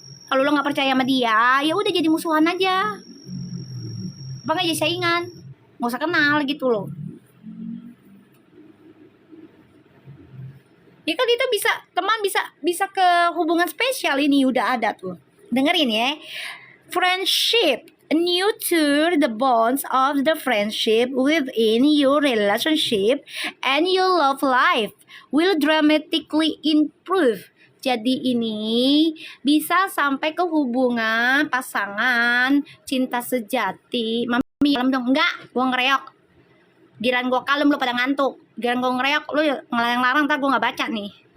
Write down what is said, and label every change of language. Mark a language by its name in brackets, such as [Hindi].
[Indonesian] Kalau lo nggak percaya sama dia, ya udah jadi musuhan aja. Apa nggak jadi saingan, nggak usah kenal gitu loh. Ya kan itu bisa teman, bisa ke hubungan spesial. Ini udah ada tuh, dengerin ya. [English] Friendship nurture the bonds of the friendship within your relationship, and your love life will dramatically improve. [Indonesian] Jadi ini bisa sampai ke hubungan pasangan, cinta sejati. Mami kalem dong, enggak, gua ngereok. Giliran gua kalem lu pada ngantuk. Giliran gua ngereok lu ngelarang-larang, ntar gua nggak baca nih.